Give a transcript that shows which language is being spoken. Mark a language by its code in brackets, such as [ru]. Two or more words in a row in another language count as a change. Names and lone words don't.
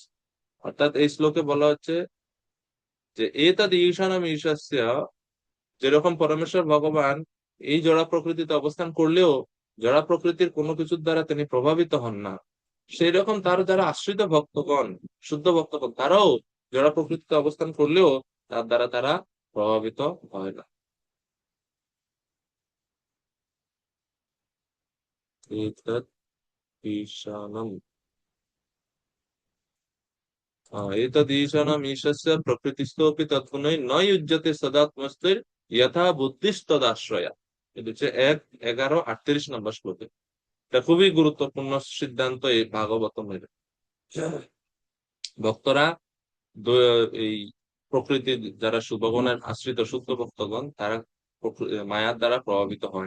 [bn] অর্থাৎ এই শ্লোকে বলা হচ্ছে যে [sa] এতদ ঈশানম ঈশস্য, [bn] যেরকম পরমেশ্বর ভগবান এই জড় প্রকৃতিতে অবস্থান করলেও জড় প্রকৃতির কোনো কিছুর দ্বারা তিনি প্রভাবিত হন না, সেই রকম তার যারা আশ্রিত ভক্তগণ, শুদ্ধ ভক্তগণ, তারাও জড় প্রকৃতিতে অবস্থান করলেও তার দ্বারা তারা প্রভাবিত হয় না। [sa] এতদ ঈশানম एतद् ईशानम् ईशस्य प्रकृतिस्थोऽपि तत्पुनः न युज्यते सदात्मस्थिर यथा बुद्धिस्तदाश्रया। [bn] এটা হচ্ছে 1:11-38 নম্বর শ্লোকে। এটা খুবই গুরুত্বপূর্ণ সিদ্ধান্ত এই ভাগবতমের। ভক্তরা এই প্রকৃতির যারা ভগবানের আশ্রিত শুদ্ধ ভক্তগণ, তারা মায়ার দ্বারা প্রভাবিত হয়নি।